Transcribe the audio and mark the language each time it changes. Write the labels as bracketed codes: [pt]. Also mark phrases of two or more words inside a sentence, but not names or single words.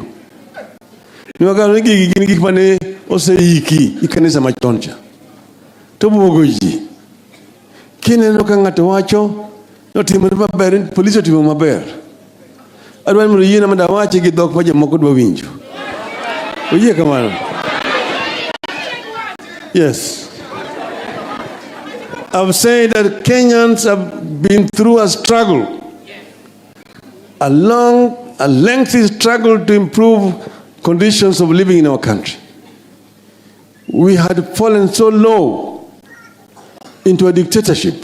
[luo] Niwagano ni gin gik mane oseiki i kanisa machon cha. To buogo ji. Kineno ka ng'ato wacho notimore maber, polisi otimo maber. Adwani mondo yiena mondo awache gi dhok ma jomoko dwa winjo. Oyie kamano? [en] Yes. I've said that Kenyans have been through a struggle. A lengthy struggle to improve conditions of living in our country. We had fallen so low into a dictatorship.